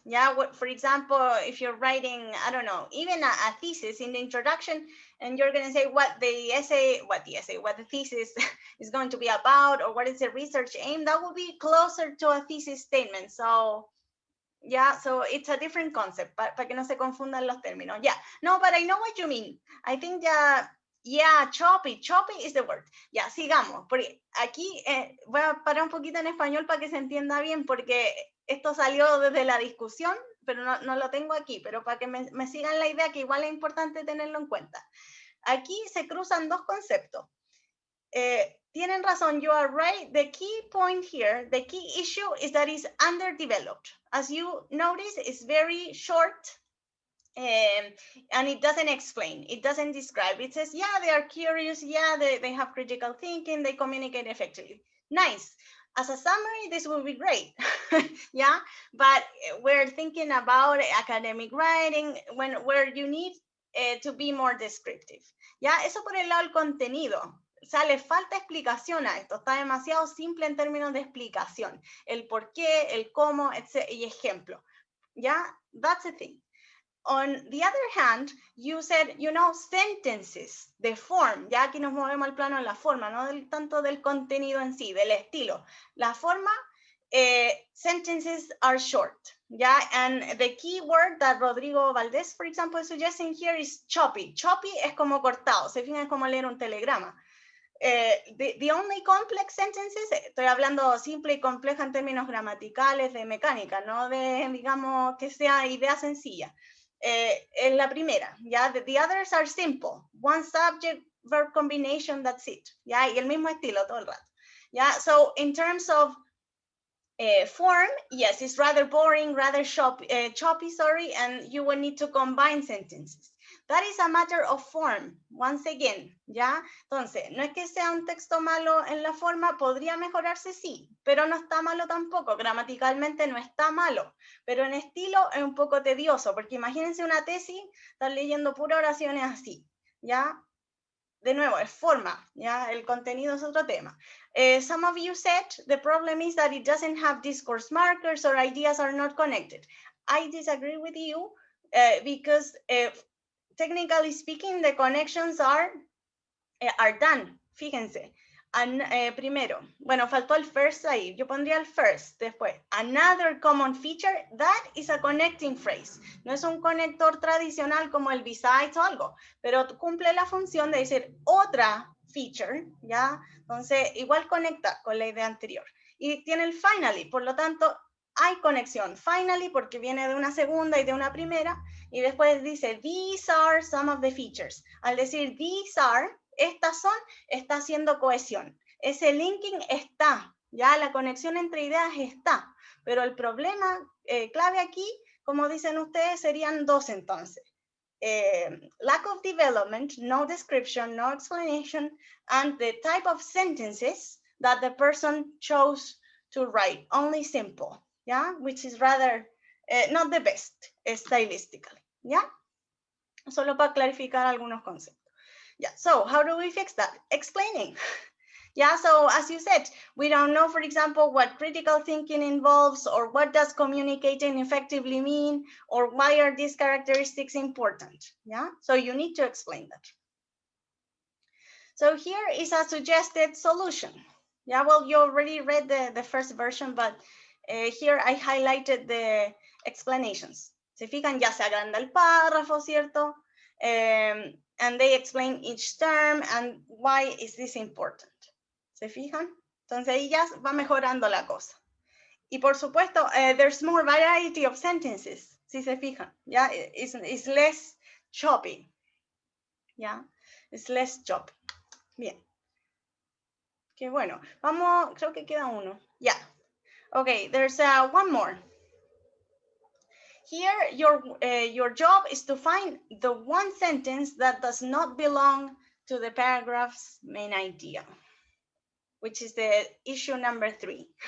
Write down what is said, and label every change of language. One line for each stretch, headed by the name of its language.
English: Yeah, what, for example, if you're writing, I don't know, even a thesis in the introduction, and you're going to say what the thesis is going to be about, or what is the research aim, that will be closer to a thesis statement. So yeah, so it's a different concept,
Spanish: para que no se confundan los términos.
English: Yeah, no, but I know what you mean. I think yeah, choppy is the word.
Spanish: Ya, sigamos, porque aquí voy a parar un poquito en español para que se entienda bien, porque esto salió desde la discusión, pero no lo tengo aquí, pero para que me sigan la idea, que igual es importante tenerlo en cuenta. Aquí se cruzan dos conceptos. Tienen razón,
English: you are right. The key point here, the key issue is that it's underdeveloped. As you notice, it's very short, and it doesn't explain, it doesn't describe. It says, yeah, they are curious, yeah, they have critical thinking, they communicate effectively. Nice. As a summary, this will be great. Yeah, but we're thinking about academic writing where you need to be more descriptive.
Spanish: Ya, eso por el lado del contenido. O sea, le falta explicación a esto. Está demasiado simple en términos de explicación. El por qué, el cómo, y ejemplo.
English: Ya, that's the thing. On the other hand, you said, sentences, the form.
Spanish: Ya aquí nos movemos al plano de la forma, no tanto del contenido en sí, del estilo. La forma,
English: sentences are short. Yeah, and the key word that Rodrigo Valdez, for example, is suggesting here is choppy.
Spanish: Choppy es como cortado, se fijan, es como leer un telegrama.
English: The only complex sentences,
Spanish: estoy hablando simple y compleja en términos gramaticales de mecánica, no de, digamos, que sea idea sencilla. En la primera,
English: ya, the others are simple. One subject, verb combination, that's it.
Spanish: Ya, y el mismo estilo todo el rato.
English: Ya, so in terms of form, yes, it's rather boring, rather choppy, sorry, and you will need to combine sentences. That is a matter of form, once again, ¿ya?
Spanish: Entonces, no es que sea un texto malo en la forma, podría mejorarse, sí, pero no está malo tampoco, gramaticalmente no está malo, pero en estilo es un poco tedioso, porque imagínense una tesis, están leyendo puras oraciones así, ¿ya? De nuevo, es forma, ¿ya? El contenido es otro tema.
English: Some of you said the problem is that it doesn't have discourse markers or ideas are not connected. I disagree with you because technically speaking, the connections are done.
Spanish: Fíjense. Primero, bueno, faltó el first ahí. Yo pondría el first.
English: Después, another common feature, that is a connecting phrase.
Spanish: No es un conector tradicional como el besides o algo, pero cumple la función de decir otra feature, ¿ya? Entonces, igual conecta con la idea anterior. Y tiene el finally, por lo tanto, hay conexión. Finally, porque viene de una segunda y de una primera, y después dice,
English: these are some of the features.
Spanish: Al decir
English: these are,
Spanish: estas son, está haciendo cohesión. Ese linking está, ya la conexión entre ideas está, pero el problema clave aquí, como dicen ustedes, serían dos entonces.
English: Lack of development, no description, no explanation, and the type of sentences that the person chose to write, only simple, yeah, which is rather not the best stylistically, yeah.
Spanish: Solo para clarificar algunos conceptos.
English: Yeah, so how do we fix that? Explaining. Yeah, so as you said, we don't know, for example, what critical thinking involves or what does communicating effectively mean or why are these characteristics important, yeah? So you need to explain that. So here is a suggested solution. Yeah, well, you already read the first version, but here I highlighted the explanations.
Spanish: Se fijan, ya se agranda el párrafo, ¿cierto?
English: And they explain each term and why is this important.
Spanish: ¿Se fijan? Entonces ahí ya va mejorando la cosa. Y por supuesto,
English: there's more variety of sentences,
Spanish: si se fijan.
English: Ya, it's less choppy. Ya, it's less choppy.
Spanish: Bien. Qué bueno. Vamos, creo que queda uno.
English: Ya. Okay, there's one more. Here, your job is to find the one sentence that does not belong to the paragraph's main idea, which is the issue number 3.